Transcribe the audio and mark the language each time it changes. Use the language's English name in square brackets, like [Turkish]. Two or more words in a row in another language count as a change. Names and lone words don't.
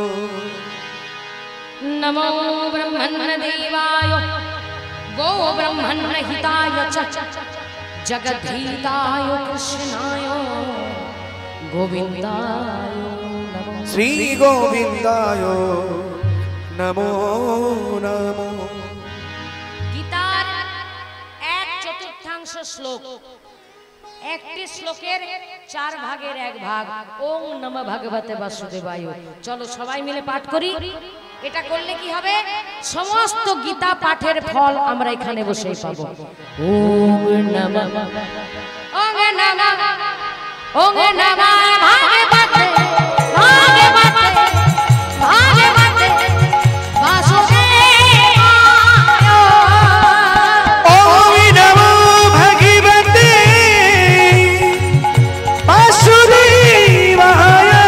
[Sanskrit] नमो ब्रह्मण्य देवाय गो ब्रह्मण्य हिताय च जगद्धिताय कृष्णाय गोविन्दाय नमो। श्री गोविंदाय नमो नमो। [Bangla] গীতার এক চতুর্থাংশ শ্লোক, একটি শ্লোকের 4 ভাগের 1 ভাগ। [Sanskrit] ওম নমঃ ভগবতে বাসুদেবায়। [Bangla] চলো সবাই মিলে পাঠ করি। এটা করলে কি হবে? সমস্ত গীতা পাঠের ফল আমরা এখানে বসেই পাবো। [Sanskrit] ওম নমঃ ওম নমঃ ওম নমঃ ভগবতে ভগবতে ভগবতে বাসুদেবায়। ओम नमो भगवते वासुदेवाय।